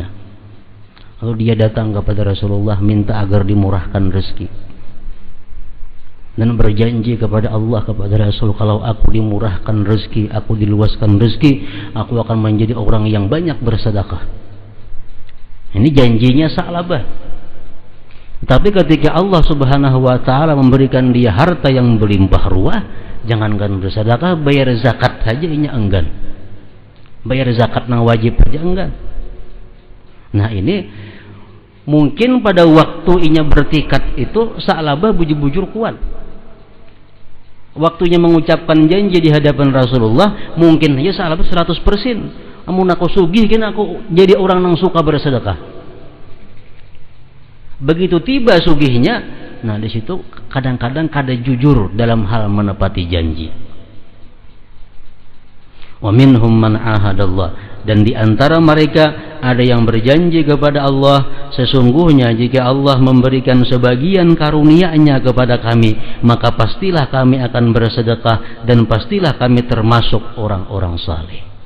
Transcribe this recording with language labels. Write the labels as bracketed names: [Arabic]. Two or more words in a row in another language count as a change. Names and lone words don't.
[Indonesian] Lalu dia datang kepada Rasulullah minta agar dimurahkan rezeki dan berjanji kepada Allah, kepada Rasul, kalau aku dimurahkan rezeki, aku diluaskan rezeki, aku akan menjadi orang yang banyak bersedekah. Ini janjinya Sa'labah. Tapi ketika Allah [Arabic] سبحانه وتعالى [Indonesian] memberikan dia harta yang berlimpah ruah, jangankan bersedekah, bayar zakat saja inya enggan. Bayar zakat yang wajib aja enggak. Nah, ini mungkin pada waktu inya bertikad itu Sa'labah bujur-bujur kuat. Waktunya mengucapkan janji di hadapan Rasulullah, mungkin aja Sa'labah 100%. Amun aku sugih kan aku jadi orang yang suka bersedekah. Begitu tiba sugihnya, nah di situ kadang-kadang kada jujur dalam hal menepati janji. [Arabic] ومنهم من عاهد الله, [Indonesian] dan di antara mereka ada yang berjanji kepada Allah, sesungguhnya jika Allah memberikan sebagian karunia-Nya kepada kami, maka pastilah kami akan bersedekah dan pastilah kami termasuk orang-orang saleh.